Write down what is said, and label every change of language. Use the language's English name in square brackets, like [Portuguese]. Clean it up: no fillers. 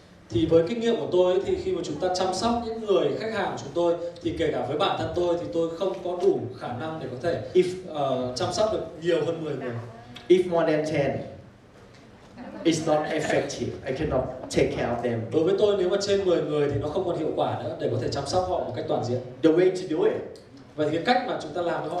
[Vietnamese] Thì với kinh nghiệm của tôi thì khi mà chúng ta chăm sóc những người khách hàng của chúng tôi thì kể cả với bản thân tôi thì tôi không có đủ khả năng để có thể chăm sóc được nhiều hơn 10 người. [English] If more than 10, it's not effective. I cannot take care of them. [Vietnamese] Đối với tôi nếu mà trên 10 người thì nó không còn hiệu quả nữa để có thể chăm sóc họ một cách toàn diện. [English] The way to do it. [Vietnamese] Vậy thì cái cách mà chúng ta làm với họ.